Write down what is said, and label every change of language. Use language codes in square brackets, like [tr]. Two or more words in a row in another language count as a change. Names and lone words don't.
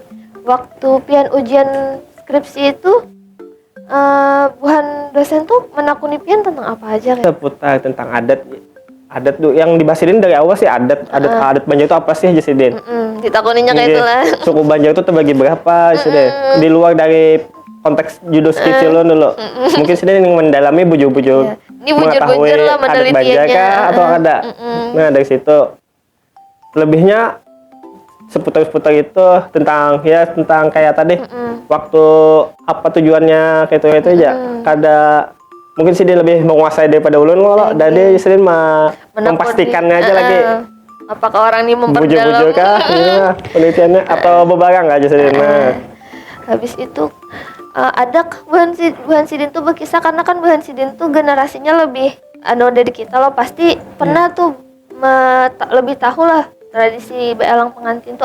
[bjn] Waktu pian ujian skripsi itu buhan dosen tuh menakuni pian tentang apa aja kayak? Seputar tentang adat tuh yang dibahas dari awal sih adat Banjar itu apa sih aja sih Den? Ditakuninya kayak itulah. Suku Banjar itu terbagi berapa sih Den? Di luar dari konteks judul skripsi lo dulu. Mungkin sih Den yang mendalami bujur-bujur. Ini bujur-bujur lah adat Banjar menelitiannya. kah atau ada. Nah dari situ lebihnya seputar itu tentang kayak tadi waktu apa tujuannya kayak itu aja. Kada mungkin sih dia lebih menguasai daripada ulun lo, dan dia sering memastikannya aja lagi. [id] Apakah orang ini memperdalam? [bjn] Bujur-bujur kah? Iya, penelitiannya atau bebarang aja sih. Habis itu ada Buhan Sidin tuh berkisah karena kan Buhan Sidin tuh generasinya lebih dari kita lo pasti pernah tuh lebih tahu lah tradisi belang pengantin tuh.